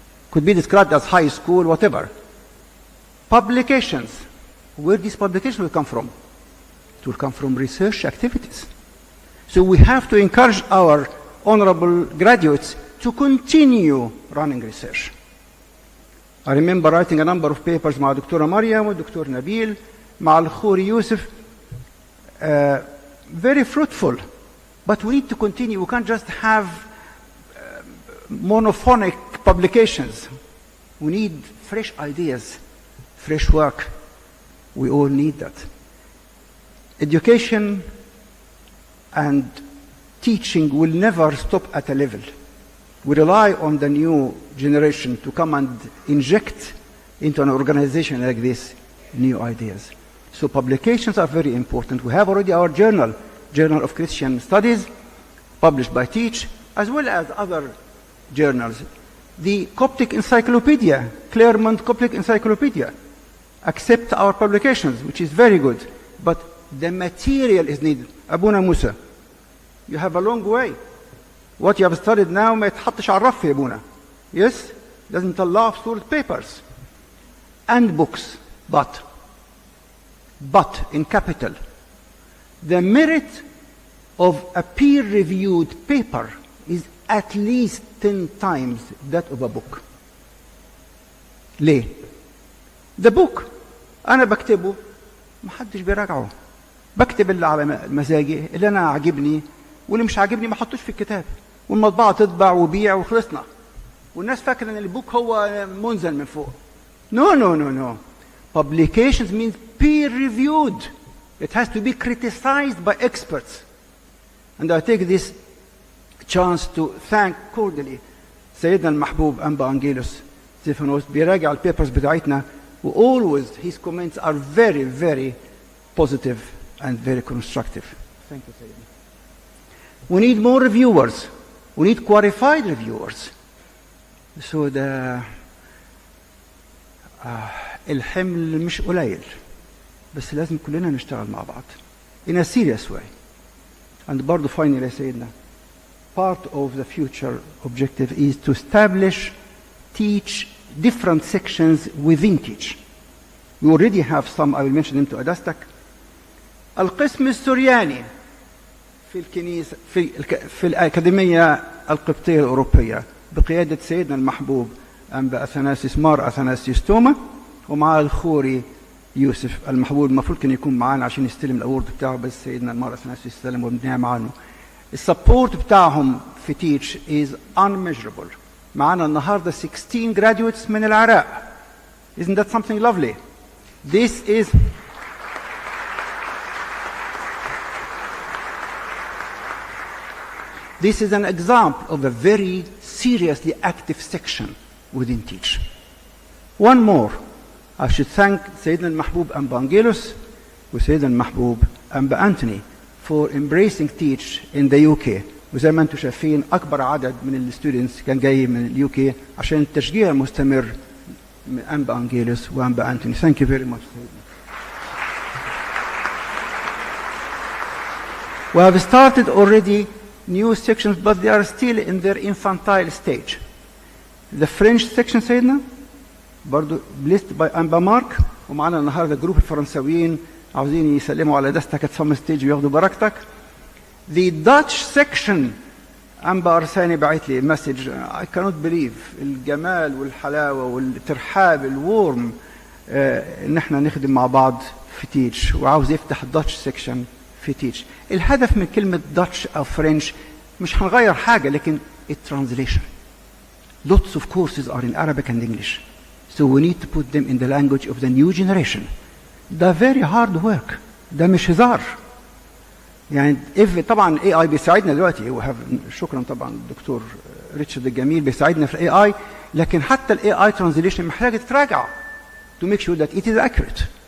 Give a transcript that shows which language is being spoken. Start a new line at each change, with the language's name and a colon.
English: Could be described as high school, whatever. Publications, where these publications will come from? It will come from research activities. So we have to encourage our honorable graduates to continue running research. I remember writing a number of papers مع دكتورة مريم ودكتور نبيل مع الخوري يوسف. Very fruitful, but we need to continue. We can't just have monophonic publications. We need fresh ideas, fresh work. We all need that. Education and teaching will never stop at a level. We rely on the new generation to come and inject into an organization like this new ideas. So publications are very important. We have already our journal, Journal of Christian Studies, published by Teach, as well as other journals. The Coptic Encyclopedia, Claremont Coptic Encyclopedia, accept our publications, which is very good. But the material is needed. Abuna Musa, you have a long way.
Arabic: What you have studied now ما يتحطش على الرف يا ابونا.
English: Yes? Doesn't allow صورة papers. And books. But in capital, the merit of a peer-reviewed paper is at least 10 times that of a book.
Arabic: ليه؟ The book أنا بكتبه محدش بيراجعه. بكتب اللي على مزاجي، اللي أنا عاجبني، واللي مش عاجبني ما حطوش في الكتاب. والمطبعة تطبع وبيع وخلصنا. والناس فاكرة إن البوك هو منزل من فوق.
English: No. Publications means peer-reviewed. It has to be criticized by experts. And I take this chance to thank cordially سيدنا المحبوب أنبا أنجيلوس زيفانوس بيراجع البيبرز بتاعتنا و always his comments are very, very positive and very constructive. Thank you, Sayyidina. We need more reviewers. We need qualified reviewers.
Arabic: So الحمل مش قليل بس لازم كلنا نشتغل مع بعض in a serious way.
English: And برضو finally سيدنا, part of the future objective is to establish, teach different sections within Teach. We already have some, I will mention them to قداستك.
Arabic: القسم السورياني في الكنيسة في الأكاديمية القبطية الأوروبية بقيادة سيدنا المحبوب أنبا أثناسيوس مار أثناسيوس توما ومع الخوري يوسف المحبوب. المفروض كان يكون معانا عشان يستلم الأورد بتاعه بس سيدنا مار أثناسيوس استلم وبنعمة معانا. السبورت بتاعهم في تيتش is unmeasurable. معانا النهارده 16 graduates من العراق.
English: Isn't that something lovely? This is an example of a very seriously active section within Teach. One more. I should thank Sayyidina al-Mahbub Anba Angelos and Sayyidina al-Mahbub Anba Anthony for embracing Teach in the UK.
Arabic: وزي ما انتم شايفين أكبر عدد من الستودنتس كان جاي من اليو كي عشان التشجيع المستمر من أنبا أنجيلوس وأنبا أنتوني.
English: Thank you very much. We have started already new sections, but they are still in their infantile stage.
Arabic: The French section سيدنا برضو blessed by أنبا مارك ومعنا النهارده جروب الفرنساويين عاوزين يسلموا على دستك at some stage وياخدوا بركتك. The Dutch section أنبا أرساني بعت لي مسج I cannot believe الجمال والحلاوة والترحاب الورم ان احنا نخدم مع بعض في تيتش، وعاوز يفتح داتش سيكشن في تيتش. الهدف من كلمة داتش أو فرنش مش هنغير حاجة، لكن الترانزليشن.
English: Lots of courses are in Arabic and English, so we need to put them in the language of the new generation.
Arabic: ده very hard work، ده مش هزار. يعني طبعا AI بيساعدنا دلوقتي، شكرا طبعا الدكتور ريتشارد الجميل بيساعدنا في AI، لكن حتى AI translation محتاجة تتراجع to make sure that it is accurate.